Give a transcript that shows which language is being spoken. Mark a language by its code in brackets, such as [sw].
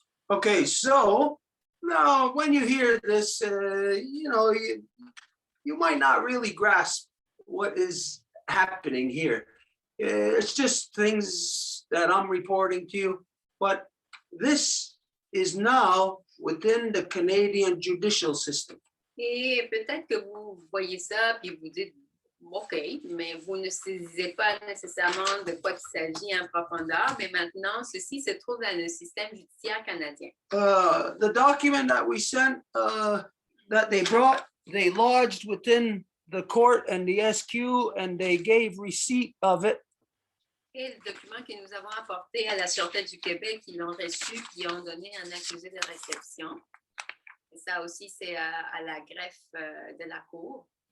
[en] Okay, so now when you hear this, you might not really grasp what is happening here. It's just things that I'm reporting to you, but this is now within the Canadian judicial system. [fr] Et peut-être que vous voyez ça puis vous dites OK, mais vous ne saisissez pas nécessairement de quoi il s'agit en profondeur, mais maintenant, ceci se trouve dans le système judiciaire canadien. [en] The document that we sent, that they brought, they lodged within the court and the SQ, and they gave receipt of it. [fr] Et le document que nous avons apporté à la Sûreté du Québec, ils l'ont reçu puis ils ont donné un accusé de réception. Et ça aussi, c'est à la greffe de la Cour.